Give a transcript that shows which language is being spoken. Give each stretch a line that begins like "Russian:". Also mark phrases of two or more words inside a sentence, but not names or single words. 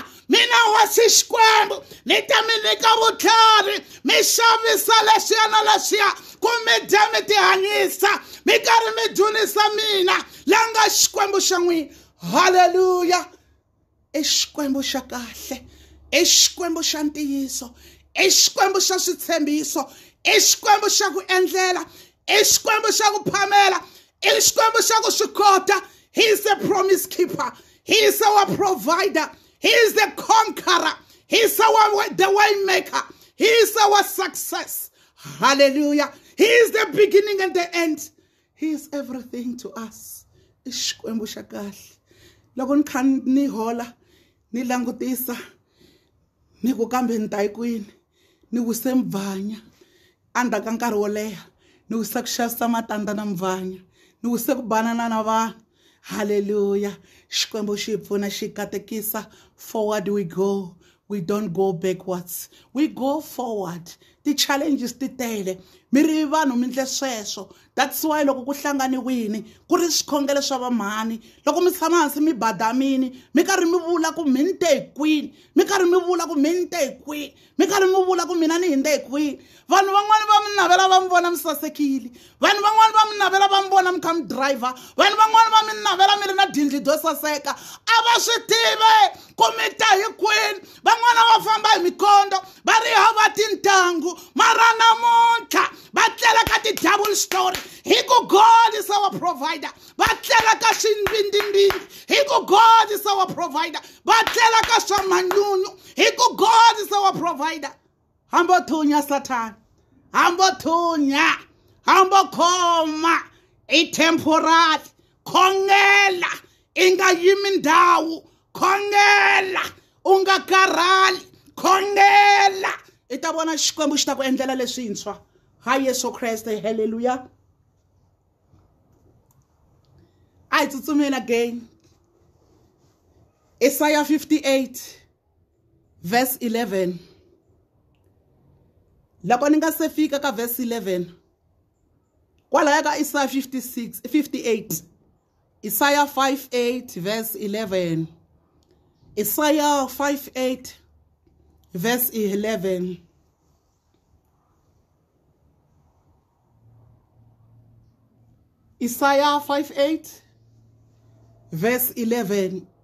Tsonga: Mina hosi Xikwembu ni ta mi nyika vutlhari mi xavisa leswiya na leswiya ku mi dya mi ti hanyisa mi karhi mi dzunisa mina la nga Xikwembu xa n'wina. Hallelujah. I Xikwembu xa kahle, i Xikwembu xa ntiyiso, i Xikwembu xa switshembiso, i Xikwembu xa ku endlela, i Xikwembu xa ku phamela, i Xikwembu xa ku swi kota.
English: He is a promise keeper. He is our provider. He is the conqueror. He is the way maker. He is our success. Hallelujah. He is the beginning and the end. He is everything to us.
Tsonga: I Xikwembu xa kahle. Loko ni kha ni hola ni langutisa ni ku kambe ni ta yi kwini ni wise mvanya endzhaku ka nkarhi wo leha ni wise ku xavisa matandza na mvanya ni wise ku banana na vanhu. Hallelujah. Xikwembu xi hi pfuna xi katekisa.
English: Forward we go. We don't go backwards. We go forward. The challenges
Tsonga: ti tele. Mi ri vanhu mi ndle sweswo.
English: That's why
Tsonga: loko ku hlanganiwini ku ri swikhongelo swa vamhani. Loko mi tshama hansi mi badamini mi karhi mi vula ku mi nte hi kwini. Mi karhi mi vula ku mi nte hi kwini. Mi karhi mi vula ku mina ni hinde hi kwini. Vanhu van'wana va mi navela va mi vona mi sasekile. Vanhu van'wana va mi navela va mi vona mi kha mi driver. Vanhu van'wana va mi navela mi ri na dindli do saseka. A va swi tive ku mi ta hi kwini. Van'wana va famba hi mikondo va ri hava tintangu mara namuntlha va tlela ka ti-double story. Hi ku
English: God is our provider.
Tsonga: Va tlela ka swimbindzimbindzi. Hi ku
English: God is our provider.
Tsonga: va tlela ka swa manyunyu hi ku
English: God is our provider.
Tsonga: Hambo thunya Satan, hambo thunya, hambo khoma i temporary, khongela inga yimi ndawu, khongela unga karali, khongela ita bona xikwembu xi ta ku endlela leswintshwa. Ha Yesu Kreste, hallelujah. I tsutsumela again.
English: Isaiah 58 verse 11.
Tsonga: Loko ni nga se fika ka verse 11. Kwalaya ka Isaiah 58.
English: Isaiah 58 verse 11. Isaiah 58 verse 11. Isaiah 58 verse 11.